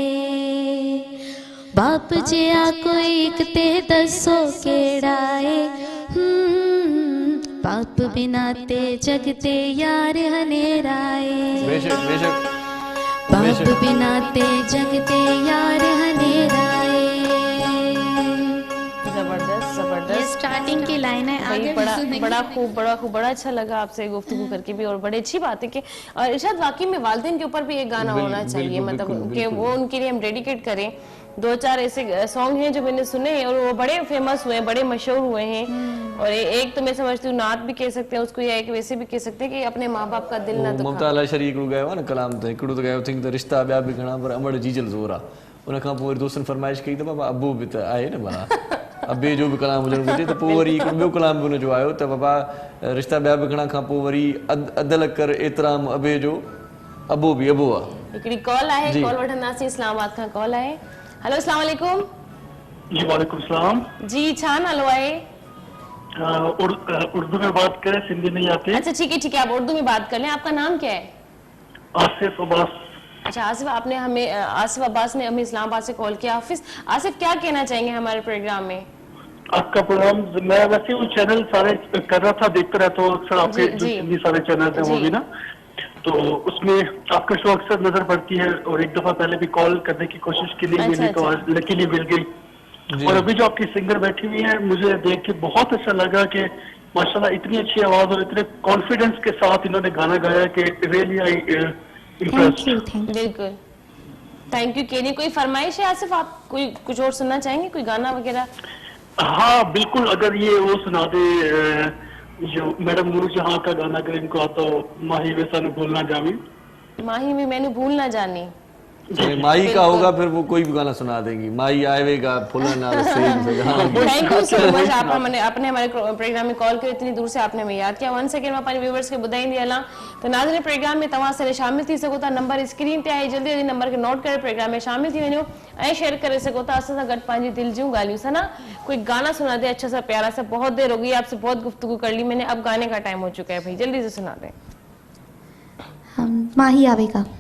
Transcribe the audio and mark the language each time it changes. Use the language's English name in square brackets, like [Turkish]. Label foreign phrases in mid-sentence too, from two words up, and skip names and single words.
[Punjabi] باپ جیا کوئی اک تے دسو کیہڑا ہے. باپ بنا تے جگ تے یار اندھیرا اے. [Urdu] بیشک بیشک बाप बेशक। [Punjabi] بنا تے جگ تے یار اندھیرا اے. [Urdu] زبردست زبردست. سٹارٹنگ کی لائن ہے, भाई आगे बड़ा सुनेंगे। بڑا خوب بڑا اچھا لگا آپ سے گفتگو کرکے بھی، اور بڑی اچھی بات ہے کہ اور ارشاد واقعی میں والدین کے اوپر بھی ایک گانا ہونا چاہیے, बिल्कुल, मतलब बिल्कुल, कि बिल्कुल। وہ ان کے لیے ہم ڈیڈیکیٹ کریں۔ دو چار ایسے سانگ ہیں جو میں نے سنے ہیں اور وہ بڑے فیمس ہوئے ہیں، بڑے مشہور ہوئے ہیں. اور ایک تو میں سمجھتی ہوں نعت بھی کہہ سکتے ہیں اس کو، یا ایک ویسے بھی کہہ سکتے ہیں کہ اپنے ماں باپ کا دل نہ دکھا. [Sindhi] ममता अला शरी हिकिड़ो ॻायो आहे न कलाम, त हिकिड़ो त ॻायो थिंग त रिश्ता ॿिया बि घणा पर अमड़ जीजल ज़ोर आहे। उन खां पोइ वरी दोस्तनि फरमाइश कई त बाबा अबू बि त आहे न, भला अबे जो बि कलाम हुजणु घुरिजे। त पोइ वरी हिकिड़ो ॿियो कलाम बि हुनजो आयो त बाबा रिश्ता ॿिया बि घणा खां पोइ वरी अदल कर एतिराम अबे जो अबो बि अबो आहे। हिकिड़ी कॉल आहे, जी। कॉल वठंदासीं। इस्लामाबाद खां कॉल आहे। हेलो [Arabic] السلام عليكم. [Sindhi] जी [Arabic] وعليكم سلام. [Sindhi] जी छा नालो आहे? [Urdu] اردو میں بات کریں، سندھی نہیں آتی. اچھا ٹھیک ہے آپ اردو میں بات کر لیں. آپ کا نام کیا ہے? آصف عباس. اچھا آصف، آپ نے ہمیں آصف عباس نے ہمیں اسلام آباد سے کال کیا. حافظ آصف کیا کہنا چاہیں گے ہمارے پروگرام میں? آپ کا پروگرام میں ویسے وہ چینل سارے کر رہا تھا، دیکھتا رہتا ہوں اکثر آپ کے जी, जो जी। ہندی سارے چینل ہیں وہ जी। بھی نا، تو اس میں آپ کا شو اکثر نظر پڑتی ہے. اور ایک دفعہ پہلے بھی کال کرنے کی کوشش کی، نہیں अच्छा, ملی تو अच्छा। آج لکیلی مل گئی. जी। اور ابھی جو آپ کی سنگر بیٹھی ہوئی ہے، مجھے دیکھ کے بہت اچھا لگا کہ ماشاءاللہ اتنی اچھی آواز اور اتنے کانفیڈنس کے ساتھ انہوں نے گانا گایا کہ [English] really I थैंक इम्प्रेस्ड। you thank you. [Urdu] बिल्कुल [English] thank you. [Urdu] کینی کوئی فرمائش ہے آصف، آپ کوئی کچھ اور سننا چاہیں گے، کوئی گانا وغیرہ? ہاں بالکل، اگر یہ وہ سنا دے جو میڈم نورجہاں کا گانا اگر ان کو آتا ہو, [Punjabi] ماہی ویسا نہ بھلنا جامی. ماہی میں میں نے بھل نہ جانی. [Urdu] ارے مائی کا ہوگا پھر وہ کوئی بھی گانا سنا دیں گی. [Punjabi] مائی آئےگا پھلاں نال سیج سجا. [English] Thank you so much. [Urdu] آپ نے ہمارے پروگرام میں کال کر اتنی دور سے آپ نے ہمیں یاد کیا. [English] one second [Sindhi] में पंहिंजे व्यूअर्स खे ॿुधाईंदी हलां त नाज़रीन प्रोग्राम में तव्हां सां शामिल थी सघो था। नंबर स्क्रीन ते आहे, जल्दी जल्दी नंबर खे नोट करे प्रोग्राम में शामिल थी वञो ऐं शेयर करे सघो था असां सां गॾु पंहिंजी दिल जूं ॻाल्हियूं। [Urdu] ثنا کوئی گانا سنا دے اچھا سا پیارا سا۔ بہت دیر ہو گئی، آپ سے بہت گفتگو کر لی میں نے، اب گانے کا ٹائم ہو چکا ہے بھائی، جلدی سے سنا دیں. [Punjabi] ہم ماہی آوےگا.